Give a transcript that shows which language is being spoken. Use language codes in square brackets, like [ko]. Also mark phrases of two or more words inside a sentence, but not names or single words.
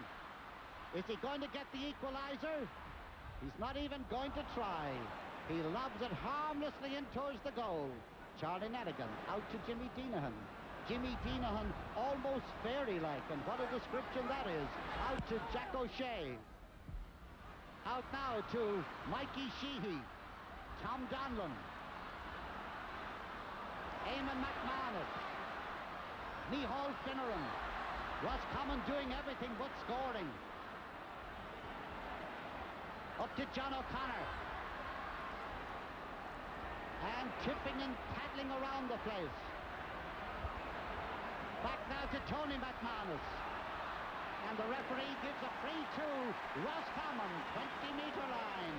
[en] Is he going to get the equaliser? He's not even going to try. He lobs it harmlessly in towards the goal. Charlie Nadigan out to Jimmy Deanahan. Jimmy Deanahan almost fairy-like, and what a description that is. Out to Jack O'Shea. Out now to Mikey Sheehy. Tom Donlan. Eamon McManus. Micheál Finneran. Roscommon doing everything but scoring. Up to John O'Connor. And tipping and paddling around the place. Back now to Tony McManus. And the referee gives a free to Roscommon, 20-meter line.